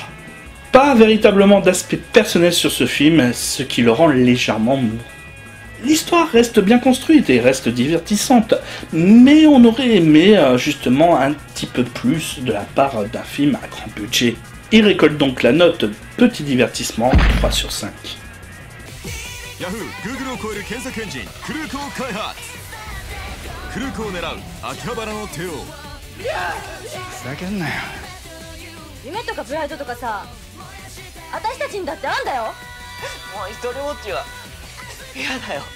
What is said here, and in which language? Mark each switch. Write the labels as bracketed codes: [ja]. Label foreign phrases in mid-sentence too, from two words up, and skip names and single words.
[fr] Pas véritablement d'aspect personnel sur ce film, ce qui le rend légèrement mou. L'histoire reste bien construite et reste divertissante, mais on aurait aimé justement un petit peu plus de la part d'un film à grand budget. Il récolte donc la note petit divertissement 3 sur 5. [ja] Yahoo! Google を超える検索エンジンクルークを開発。クルークを狙う秋葉原の帝王。ふざけんなよ。夢とかプライドとかさ、私たちにだってあんだよ。もう一人ぼっちは嫌だよ。